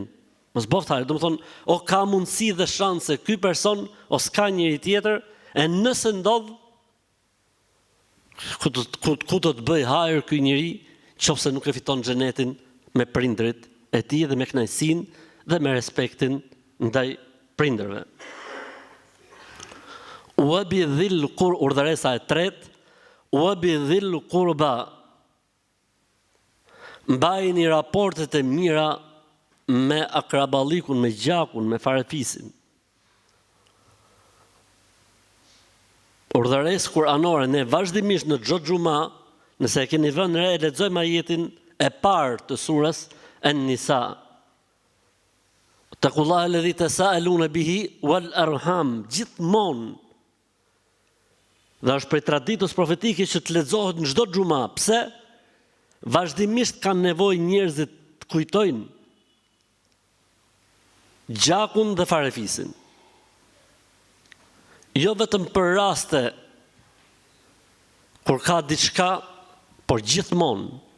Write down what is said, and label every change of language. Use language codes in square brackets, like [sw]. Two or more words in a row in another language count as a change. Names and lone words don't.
[sq] Mos boft hajër, do të thonë, o ka mundësi dhe shanse ky person ose ka njëri tjetër, e nëse ndodh ku do të bëj hajër ky njeri, qofse nuk e fiton xhenetin me prindrit e tij dhe me kënaqësinë dhe me respektin ndaj prindërve. [ar] وبذي [sq] urdhëresa e tretë, [ar] وبذي القربى. [sq] Mbajini raportet e mira me akraballikun, me gjakun, me farefisin. Urdhëresë kuranore, ne vazhdimisht në çdo xhuma, nëse e keni vënë re, lexojmë ajetin e parë të surës An-Nisa. [ar] اتقوا الله الذي تساءلون به والأرحام, [sq] gjithmonë. Dhe është prej traditës profetike që të lexohet në çdo xhuma. Pse? Vazhdimisht kanë nevojë njerëzit të kujtojnë gjakun dhe farefisin. Jo vetëm për raste kur ka diçka, por gjithmonë.